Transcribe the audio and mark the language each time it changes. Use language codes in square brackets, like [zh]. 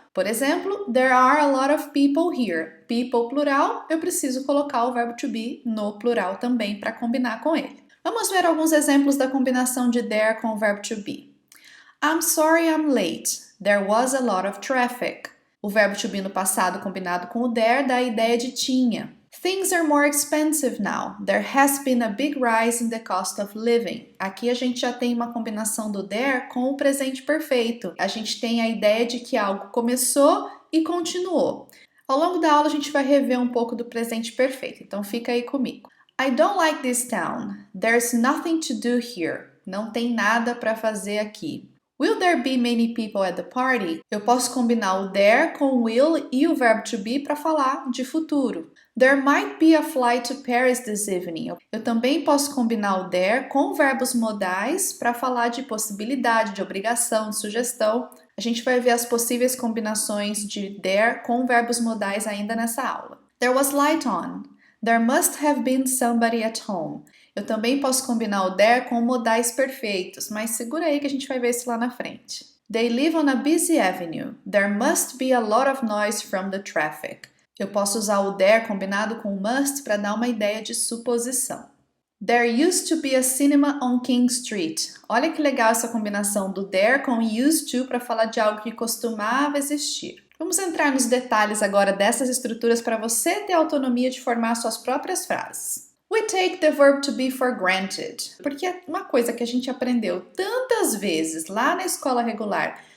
[pt] Por exemplo, [en] there are a lot of people here. People plural, [pt] eu preciso colocar o verbo to be no plural também para combinar com ele. Vamos ver alguns exemplos da combinação de there com o verbo to be. [en] I'm sorry I'm late. There was a lot of traffic. [pt] O verbo to be no passado combinado com o there dá a ideia de tinha. [en] Things are more expensive now. There has been a big rise in the cost of living. [pt] Aqui a gente já tem uma combinação do there com o presente perfeito. A gente tem a ideia de que algo começou e continuou. Ao longo da aula a gente vai rever um pouco do presente perfeito, então fica aí comigo. [en] I don't like this town. There's nothing to do here. [pt] Não tem nada para fazer aqui. [en] Will there be many people at the party? [pt] Eu posso combinar o there com o will e o verbo to be para falar de futuro. [en] There might be a flight to Paris this evening. [pt] Eu também posso combinar o there com verbos modais para falar de possibilidade, de obrigação, de sugestão. A gente vai ver as possíveis combinações de there com verbos modais ainda nessa aula. [en] There was light on. There must have been somebody at home. [pt] Eu também posso combinar o there com modais perfeitos, mas segura aí que a gente vai ver isso lá na frente. [en] They live on a busy avenue. There must be a lot of noise from the traffic. [pt] Eu posso usar o there combinado com must para dar uma ideia de suposição. [en] There used to be a cinema on King Street. [pt] Olha que legal essa combinação do there com used to para falar de algo que costumava existir. Vamos entrar nos detalhes agora dessas estruturas para você ter autonomia de formar suas próprias frases. [en] We take the verb to be for granted, [pt] porque é uma coisa que a gente aprendeu tantas vezes lá na escola regular.